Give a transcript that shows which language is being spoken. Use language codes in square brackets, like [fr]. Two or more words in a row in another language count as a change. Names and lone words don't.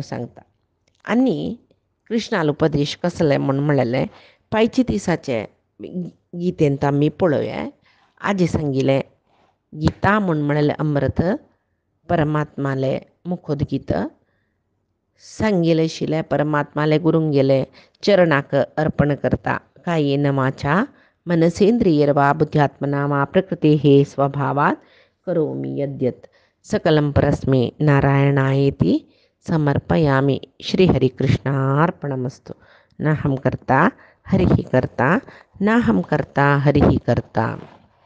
[kok] सांगता आनी कृष्णाल उपदेश कसले म्हूण म्हणलेलें पांयचे दिसाचे गीतेंत आमी पळोवया आजी सांगिल्लें गीता म्हूण म्हणलेलें अमृत परमात्मालें मुखोद गीत सांगिल्लें आशिल्लें परमात्माले गुरूंक गेले चरणाक अर्पण करता [sa] कायेन वाचा मनसेंद्रियर्वा बुद्ध्यात्मना वा प्रकृतेः स्वभावात् करोमि यद्यत् सकलं परस्मै नारायणायेति समर्पयामि श्रीहरिकृष्णार्पणमस्तु नाहं कर्ता हरिः कर्ता नाहं कर्ता हरिः कर्ता।